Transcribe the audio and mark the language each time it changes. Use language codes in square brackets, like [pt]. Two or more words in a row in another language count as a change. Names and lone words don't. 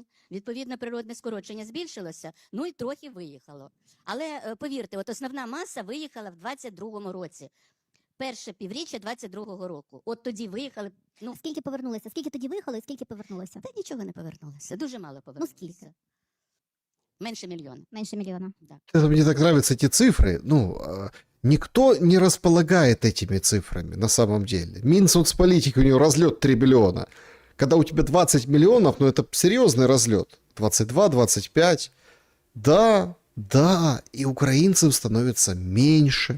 [uk] Відповідно, природне скорочення збільшилося, ну і трохи виїхало. Але, повірте, от основна маса виїхала в 22-му році. Перше півріччя 22-го року. От тоді виїхали. Ну, Скільки повернулося? Скільки тоді виїхали, скільки повернулося? та нічого не повернулося. Дуже мало повернулося. Ну, скільки? Менше мільйона. Менше мільйона. Да. [ru] Это мне так нравятся эти цифры. Ну, никто не располагает этими цифрами на самом деле. Минсоцполитики, у него разлет 3 миллиона. Когда у тебя 20 миллионов, ну это серьезный разлет. 22, 25. Да, да, и украинцев становится меньше.